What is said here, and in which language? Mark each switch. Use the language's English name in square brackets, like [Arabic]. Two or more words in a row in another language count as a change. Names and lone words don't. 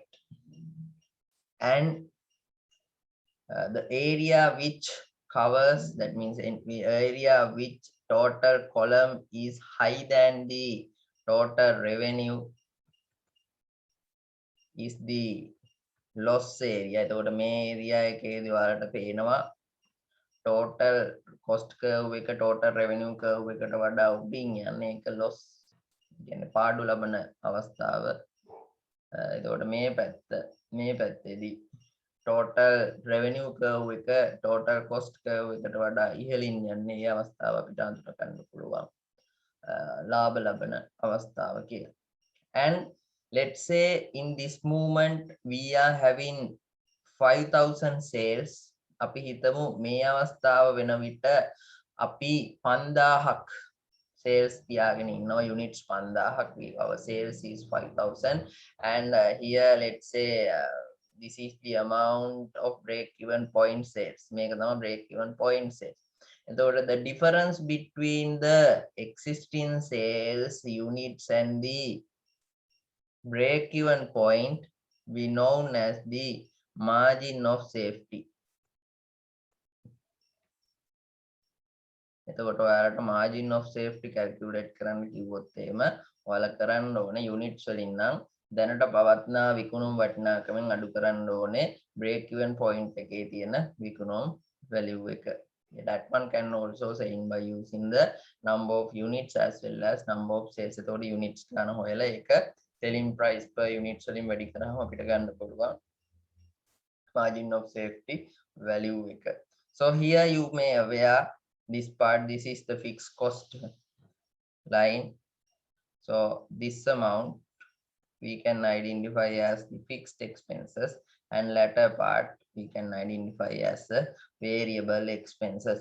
[English] And the area which covers, that means in the area which total column is higher than the total revenue, is the loss area. [Sinhala] එතකොට මේ area එකේදී ඔයාලට පේනවා [English] total cost curve [Sinhala] එක [English] total revenue curve [Sinhala] එකට වඩා උඩින් යන්නේ, ඒක loss කියන්නේ පාඩු ලබන අවස්ථාව. එතකොට මේ පැත්තේදී [English] total revenue curve [Sinhala] එක [English] total cost curve [Sinhala] එකට වඩා ඉහළින් යන්නේ, ඒ අවස්ථාව අපිට අඳුර ගන්න පුළුවන් ලාභ ලබන අවස්ථාව කියලා. [English] And let's say in this movement we are having 5,000 sales. [Sinhala] අපි හිතමු මේ අවස්ථාව වෙන විට අපි 5,000ක් sales තියාගෙන ඉන්නවා, units 5,000ක්. [English] Our sales is 5,000, and here let's say this is the amount of break-even point sales. [Sinhala] මේක තමයි [English] break-even point sales. එතකොට the difference between the existing sales units and the break-even point we known as the margin of safety. [Sinhala] එතකොට ඔයාලට [English] margin of safety calculate [Sinhala] කරන්න කිව්වොත් එහෙම ඔයාලා කරන්න ඕනේ units වලින් නම් දැනට පවත්නා විකුණුම් වටිනාකමෙන් අඩු කරන්න ඕනේ [English] break-even point [Sinhala] එකේ තියෙන විකුණුම් value එක. [English] That one can also saying by using the number of units as well as number of sales. [Sinhala] එතකොට units ගන්න හොයලා ඒක [English] selling price per units [Sinhala] වලින් වැඩි කරාම අපිට ගන්න පුළුවන් [English] margin of safety value [Sinhala] එක. [English] So here you may aware this part, this is the fixed cost line. So this amount we can identify as the fixed expenses, and latter part we can identify as the variable expenses.